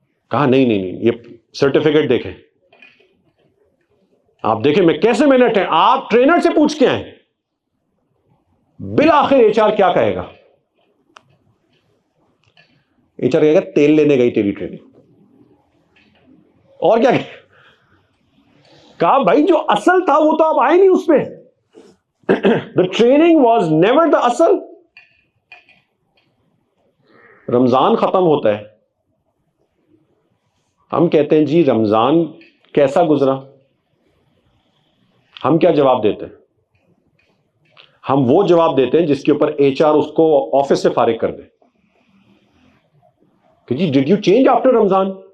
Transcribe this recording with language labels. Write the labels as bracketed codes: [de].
[ur] کہا نہیں, یہ سرٹیفکیٹ دیکھیں, آپ دیکھیں میں کیسے, میں نے آپ ٹرینر سے پوچھ کے آئے. بالآخر ایچ آر کیا کہے گا, ایچ آر کہے گا تیل لینے گئی تیری ٹریننگ. اور کیا کہا بھائی جو اصل تھا وہ تو آپ آئے نہیں اس پہ. [en] The training was never the اصل. [ur] رمضان ختم ہوتا ہے, ہم کہتے ہیں جی رمضان کیسا گزرا. ہم کیا جواب دیتے ہیں, ہم وہ جواب دیتے ہیں جس کے اوپر ایچ آر اس کو آفس سے فارغ کر دے کہ جی [en] Did you change after Ramzan.